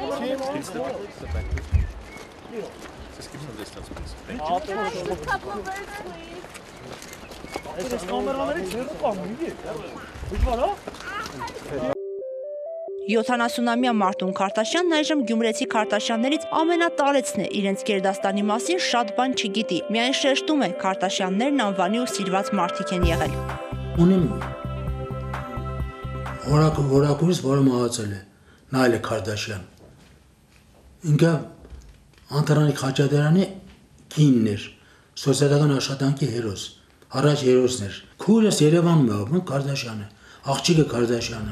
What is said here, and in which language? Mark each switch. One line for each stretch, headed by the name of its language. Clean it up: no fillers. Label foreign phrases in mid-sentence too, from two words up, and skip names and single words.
English: Just keep some distance, please. A couple of burgers, please.
Armenian: 70-ամյա Մարտուն Քարտաշյանն այժմ գյումրեցի Քարտաշյաններից ամենատարեցն է, իրենց գերդաստանի մասին շատ բան չգիտի, միայն շեշտում է Քարտաշյաններն անվանի ու սիրված մարդիկ են եղել։ Ունեմ որակույրս, որը մահացել է, նա էլ է Քարդաշյան, ինքը Անտրանիկ Խաչատրյանի կինն էր, սոցիալական աշխատանքի հերոս, առաջ հերոսն էր։ Քույրս Երևանում է ապրում, Քարդաշյանը, աղջիկը Քարդաշյանը։